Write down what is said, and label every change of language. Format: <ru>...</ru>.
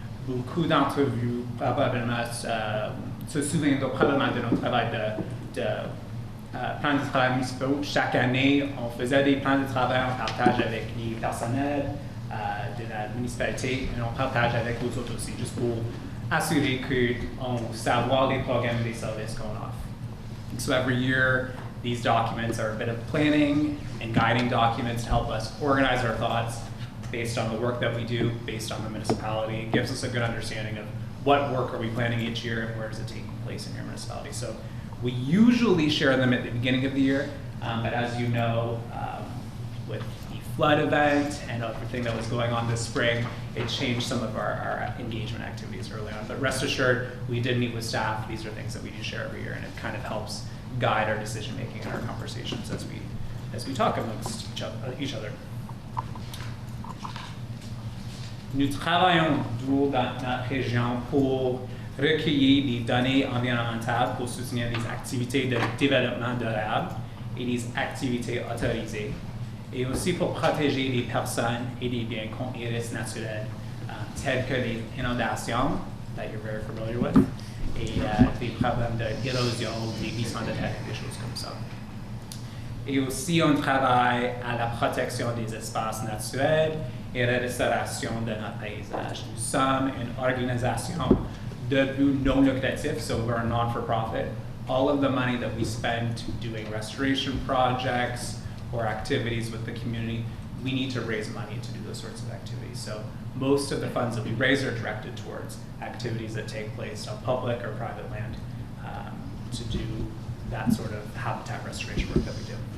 <fr>Beaucoup d'entre vous probablement se souviennent probablement de notre travail de plans de travail municipaux. Chaque année, on faisait des plans de travail en partage avec les personnels de la municipalité et on partage avec vous autres aussi, juste pour assurer qu'on savoir les programmes et les services qu'on offre.</fr> <en>So every year, these documents are a bit of planning and guiding documents to help us organize our thoughts based on the work that we do, based on the municipality. It gives us a good understanding of what work are we planning each year and where does it take place in your municipality. So we usually share them at the beginning of the year, but as you know, with the flood event and everything that was going on this spring, it changed some of our engagement activities early on. But rest assured, we did meet with staff. These are things that we do share every year, and it kind of helps guide our decision making and our conversations as we talk amongst each other.</en> <fr>Nous travaillons dur dans notre région pour recueillir des données environnementales pour soutenir les activités de développement durable et les activités autorisées, et aussi pour protéger les personnes et les biens contre les risques naturels tels que les inondations,</fr> <en>that you're very familiar with,</en> <fr>et des problèmes d'érosion, des glissements de terre, des choses comme ça. Et aussi, on travaille à la protection des espaces naturels et la restauration de notre paysage. Nous sommes une organisation de but non lucratif,</fr> <en>so we're a non-for-profit. All of the money that we spend doing restoration projects or activities with the community, we need to raise money to do those sorts of activities. So most of the funds that we raise are directed towards activities that take place on public or private land to do that sort of habitat restoration work that we do.</en>